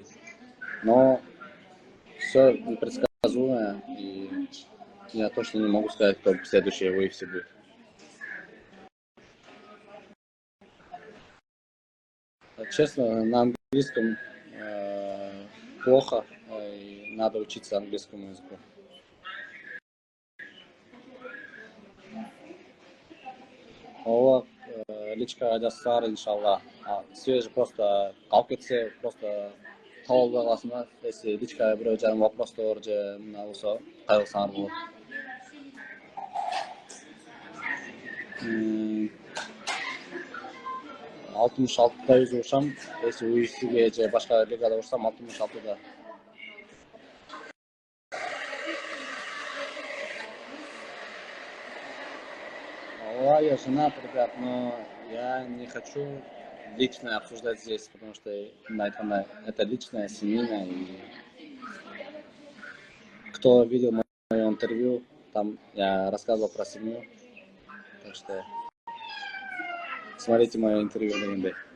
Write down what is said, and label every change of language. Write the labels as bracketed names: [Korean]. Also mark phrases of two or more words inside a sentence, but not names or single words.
[Russian] Но все непредсказуемо, и я точно не могу сказать, кто следующий в UFC будет. Честно, на английском плохо, и надо учиться английскому языку. [Kyrgyz] Ооба, личкага жазсалар, иншалла. [Russian] Свежий просто [Kyrgyz] калып кетсе, просто таап албай каласыңар. Если личкага бирөө жарым вопростор же мына болсо кайрылсаңар болот. 66-да өзү если UFC-ге же башка лигада урсам, 66-да. Ооба, [Russian] я женат, ребят, но я не хочу лично обсуждать здесь, потому что это личное, семейное. И кто видел мое интервью, там я рассказывал про семью, так что смотрите мое интервью на НД.